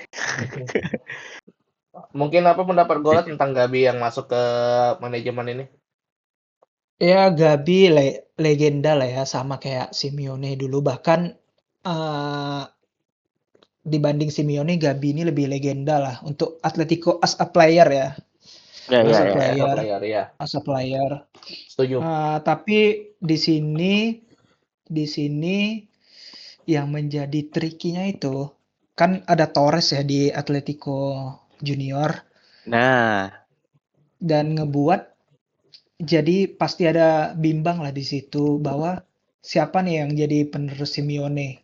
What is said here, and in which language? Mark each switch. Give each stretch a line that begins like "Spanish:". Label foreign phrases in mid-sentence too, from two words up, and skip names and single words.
Indonesian: Mungkin apa pendapat Gola tentang Gabi yang masuk ke manajemen ini? Ya Gabi legenda lah ya, sama kayak Simeone dulu. Bahkan dibanding Simeone, Gabi ini lebih legenda lah untuk Atletico
English: as a player
Indonesian: ya. Ya As ya a ya. Ya. Satu player, player ya.
English: as a player.
Indonesian: Setuju. Tapi di sini yang menjadi trikinya itu kan ada Torres ya di Atletico Junior Nah, dan ngebuat jadi pasti ada bimbang lah di situ bahwa siapa nih yang jadi penerus Simeone.